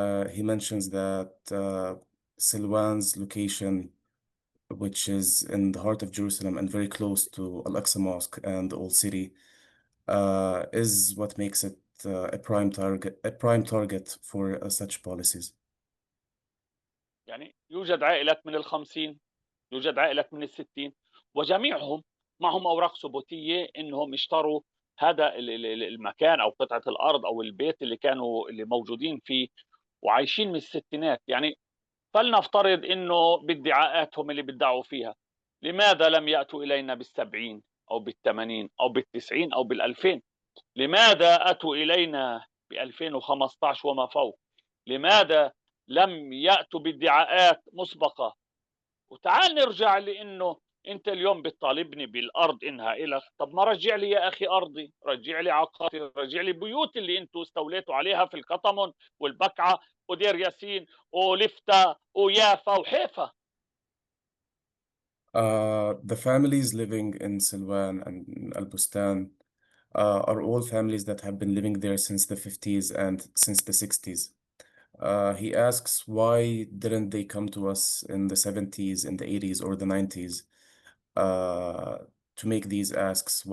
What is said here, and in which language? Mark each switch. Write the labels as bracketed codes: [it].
[en] He mentions that Silwan's location, which is in the heart of Jerusalem and very close to Al-Aqsa Mosque and the Old City, is what makes it a prime target for such policies. [ar] يعني يوجد عائلات من ال50، يوجد عائلات من ال60، وجميعهم معهم أوراق ثبوتية إنهم اشتروا هذا المكان أو قطعة الأرض أو البيت اللي موجودين فيه وعايشين من الستينات. يعني فلنفترض إنه بادعاءاتهم اللي بيدعوا فيها، لماذا لم يأتوا إلينا بال70 أو بال80 أو بال90 أو بال2000؟ لماذا أتوا إلينا ب2015 وما فوق؟ لماذا لم يأتوا بادعاءات مسبقة؟ وتعال نرجع لأنه أنت اليوم بتطالبني بالأرض إنها إلك، طب ما رجع لي يا أخي أرضي، رجع لي عقاري، رجع لي بيوت اللي أنتوا استوليتوا عليها في القطمن والبكعة ودير ياسين ولفتة ويافا وحيفا. [en] The families living in Silwan and Al Bustan are all families that have been living there since the 50s and since the 60s. He asks, why didn't they come to us in the 70s, in the 80s, or the 90s to make these asks?